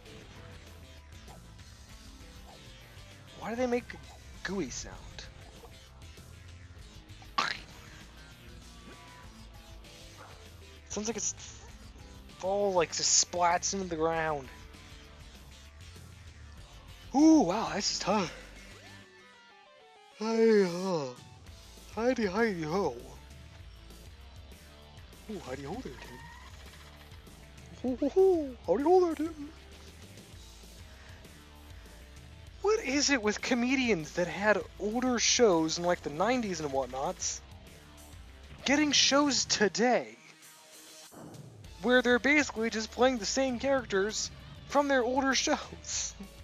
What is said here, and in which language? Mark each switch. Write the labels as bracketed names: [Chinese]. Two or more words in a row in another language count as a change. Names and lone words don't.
[English] Why do they make a gooey sound? Sounds like it's all like just splats into the ground. Ooh, wow, this is tough. Hey ho. Heidi ho. Ooh, howdy ho there, Tim. Ho ho ho. Howdy ho there, Tim. What is it with comedians that had older shows in like the 90s and whatnots getting shows today where they're basically just playing the same characters from their older shows?